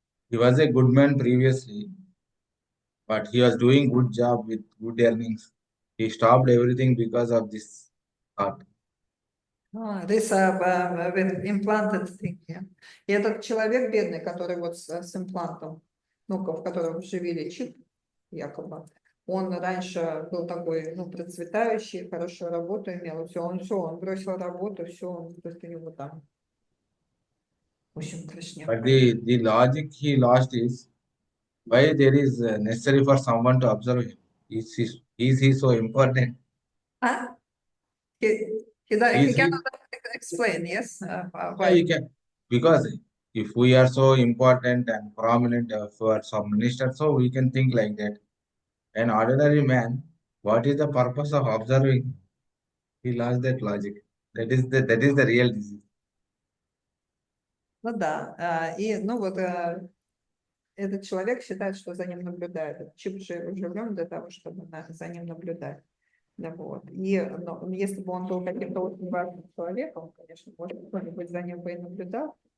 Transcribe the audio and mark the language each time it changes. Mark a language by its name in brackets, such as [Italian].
[English] He was a good man previously, but he was doing good job with good earnings. He stopped everything because of this thought. This with implanted thing. Yeah. [Russian] И этот человек бедный, который вот с имплантом, ну-ка, в котором вживили чип, якобы, он раньше был такой, ну, процветающий, хорошую работу имел, он бросил работу, все, он просто его там. В общем, трешняк. [English] But the logic he lost is why there is necessary for someone to observe him. Is he so important? He cannot explain, yes? Why he can? Because if we are so important and prominent for some minister, so we can think like that. An ordinary man, what is the purpose of observing? He lost that logic. That is the real disease. [Russian] Ну да, и ну вот этот человек считает, что за ним наблюдают. Чип же вживлен для того, чтобы за ним наблюдать. Да, вот. И если бы он был каким-то очень важным человеком, конечно, может, кто-нибудь за ним бы и наблюдал.